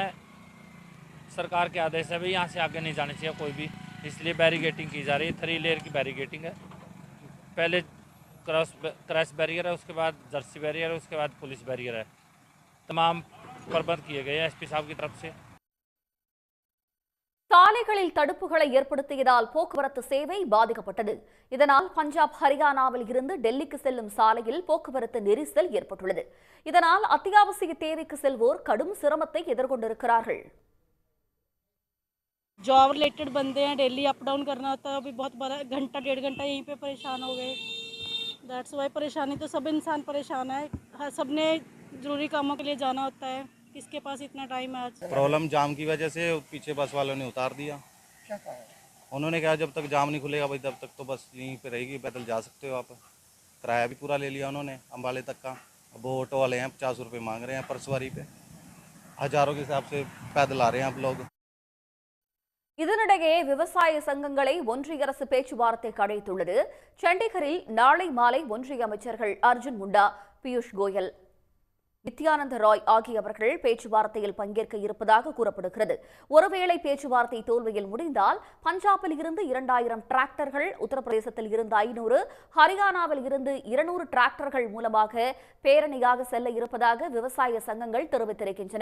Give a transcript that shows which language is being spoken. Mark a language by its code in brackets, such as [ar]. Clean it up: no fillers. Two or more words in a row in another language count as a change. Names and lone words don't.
[hi] सरकार के आदेश है भाई यहाँ से आगे नहीं जाने चाहिए कोई भी, इसलिए बैरिगेटिंग की जा रही है। 3 लेयर की बैरिगेटिंग है। पहले क्रॉस बैरियर है, उसके बाद जर्सी बैरियर है, उसके बाद पुलिस बैरियर है। तमाम प्रबंध किए गए हैं एसपी साहब की तरफ से। [ta] சாலைகளில் தடுப்புகளை ஏற்படுத்தியதால் போக்குவரத்து சேவை பாதிக்கப்பட்டது. இதனால் பஞ்சாப், ஹரியானாவில் இருந்து டெல்லிக்கு செல்லும் சாலையில் போக்குவரத்து நெரிசல் ஏற்பட்டுள்ளது. இதனால் அத்தியாவசிய தேவைக்கு செல்வோர் கடும் சிரமத்தை எதிர்கொண்டிருக்கிறார்கள். [en] job related [hi] बंदे हैं, डेली [en] up down [hi] करना होता है। अभी बहुत बड़ा घंटा 1.5 घंटा यहीं पे परेशान हो गए। [en] that's why [hi] परेशानी तो सब इंसान परेशान है। सबने जरूरी कामों के लिए जाना होता है, किसके पास इतना टाइम है। आज प्रॉब्लम जाम की वजह से पीछे बस वालों ने उतार दिया। उन्होंने कहा जब तक जाम नहीं खुलेगा भाई तब तक तो बस यहीं पे रहेगी, पैदल जा सकते हो आप। किराया भी पूरा ले लिया उन्होंने अम्बाले तक का। अब वो ऑटो वाले हैं 50 रुपये मांग रहे हैं पर सवारी पे। हजारों के हिसाब से पैदल आ रहे हैं आप लोग। [ta] இதனிடையே விவசாய சங்கங்களை ஒன்றிய அரசு பேச்சுவார்த்தைக்கு அழைத்துள்ளது. சண்டிகரில் நாளை மாலை ஒன்றிய அமைச்சர்கள் அர்ஜுன் முண்டா, பியூஷ் கோயல், நித்யானந்த ராய் ஆகியவர்கள் பேச்சுவார்த்தையில் பங்கேற்க இருப்பதாக கூறப்படுகிறது. ஒருவேளை பேச்சுவார்த்தை தோல்வியில் முடிந்தால் பஞ்சாபில் இருந்து 2000 டிராக்டர்கள், உத்தரப்பிரதேசத்தில் இருந்து 500, ஹரியானாவில் இருந்து 200 டிராக்டர்கள் மூலமாக பேரணியாக செல்ல இருப்பதாக விவசாய சங்கங்கள் தெரிவித்திருக்கின்றன.